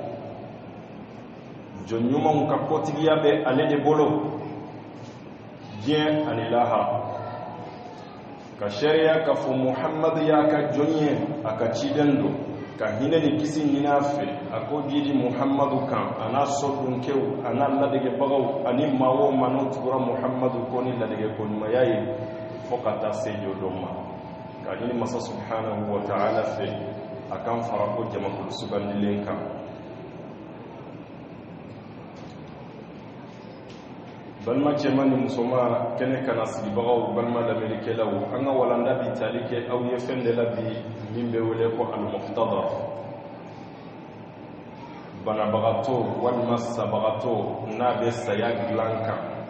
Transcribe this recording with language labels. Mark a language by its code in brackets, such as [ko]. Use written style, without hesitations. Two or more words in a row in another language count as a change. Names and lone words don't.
[bm] jɔn ɲumanw ka kɔtigiya bɛ ale de bolo diɲɛ ani lahara ka sariya k'a fɔ muhamadu y'a ka jɔn ye a ka ciden don ka hinɛ ni kisi ɲini a fɛ a ko didi muhamadu kan a n'a sɔdunkɛw a n'a ladegebagaw ani maa o maa n'o tugura muhamadu ko ni ladegekoɲumanya ye fo ka taa se jɔ dɔ ma ka ɲini masa [ar] سبحانه وتعالى [bm] fɛ a kan fara ko jamakulu sugandilen kan balima cɛman ni musoman kɛnɛ kana sigibagaw balima lamɛnnikɛlaw an ka walanda bi tali kɛ aw ye fɛn de la bi min bɛ wele ko al-muhtadar banabagatɔ walima sabagatɔ n'a bɛ saya dilan kan